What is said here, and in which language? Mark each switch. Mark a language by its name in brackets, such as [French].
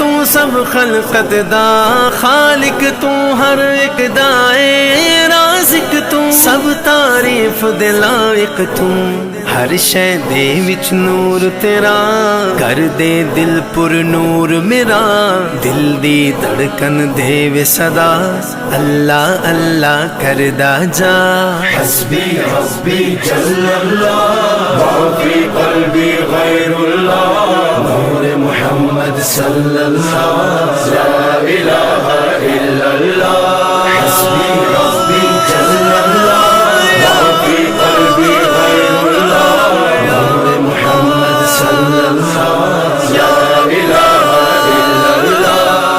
[Punjabi] سب خلقت دا خالق تو، ہر ایک دائے رازق تو، سب تعریف دے لائق تو، ہر شے دے وچ نور تیرا کر دے دل پر نور میرا دل دی دھڑکن دے وے صدا اللہ اللہ کردا جا [Arabic] حسبی حسبی جل اللہ ما فی قلبی غیر اللہ نور محمد صلی اللہ لا الہ الا اللہ حسبی حسبی جل اللہ ما فی قلبی غیر اللہ نور محمد صلی اللہ لا الہ الا اللہ